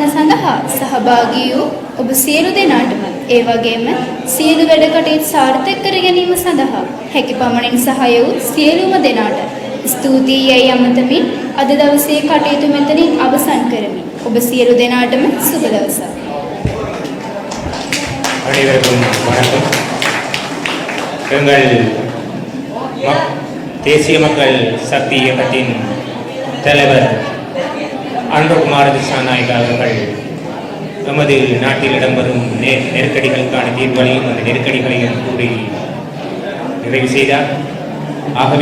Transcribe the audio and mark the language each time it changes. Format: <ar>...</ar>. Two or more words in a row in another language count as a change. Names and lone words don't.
<si>සඳහා සහභාගී වූ ඔබ සියලු දෙනාටම ඒ වගේම සියලු වැඩ කටයුතු සාර්ථක කර ගැනීම සඳහා හැකි පමණින් සහාය වූ සියලුම දෙනාට ස්තුතියි යයි අමතමින් අද දවසේ කටයුතු මෙතනින් අවසන් කරමි. ඔබ සියලු දෙනාටම සුබ දවසක්.</si> <ta>அனைவருக்கும் வணக்கம். எங்கள் தேசிய மக்கள் சக்தி இயக்கத்தின் தலைவர் அன்புகுமார் திசாநாயக் அவர்கள் நமது நாட்டில் இடம்பெறும் நெருக்கடிகளுக்கான தீர்வுகளையும் அந்த நெருக்கடிகளையும் கூறி நிறைவு செய்தார்.</ta>